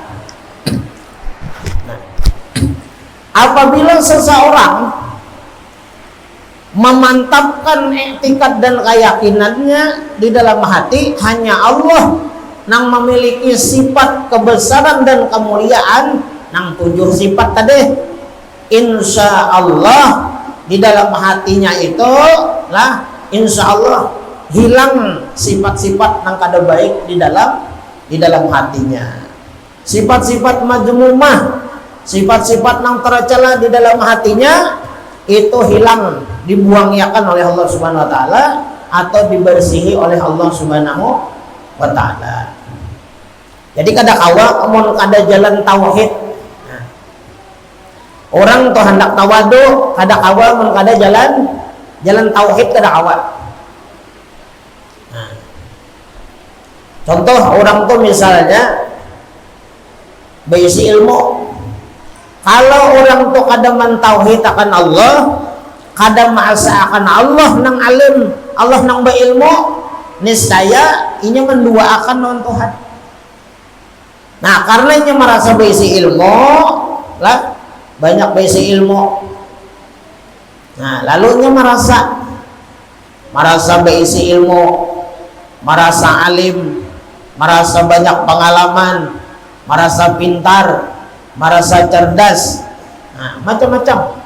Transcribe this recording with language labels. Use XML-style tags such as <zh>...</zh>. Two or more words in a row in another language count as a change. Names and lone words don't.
<id>Nah, apabila seseorang memantapkan etikat dan keyakinannya di dalam hati, hanya Allah yang memiliki sifat kebesaran dan kemuliaan, yang 7 sifat tadi,</id> <ar>إن شاء الله</ar> <id>di dalam hatinya itu lah</id> <ar>إن شاء الله</ar> <id>hilang sifat-sifat yang kada baik di dalam hatinya. Sifat-sifat majmumah, sifat-sifat yang tercela di dalam hatinya itu hilang, dibuangkan oleh</id> <ar>الله سبحانه وتعالى</ar> <id>atau dibersihi oleh</id> <ar>الله سبحانه وتعالى.</ar> <bjn>Jadi kada kawa mun kada jalan tauhid. Orang tuh hendak tawadu kada kawa mun kada jalan tauhid kada kawa. Nah, contoh orang tuh misalnya berisi ilmu, kalau orang tuh kada mentauhid akan Allah, kada ma'asa akan Allah nang alim, Allah nang berilmu, niscaya ini menduaakan non Tuhan.</bjn> <id>Nah karena ini merasa berisi ilmu lah, banyak berisi ilmu. Nah lalunya merasa berisi ilmu, merasa alim, merasa banyak pengalaman, merasa pintar, merasa cerdas, nah macam-macam.</id>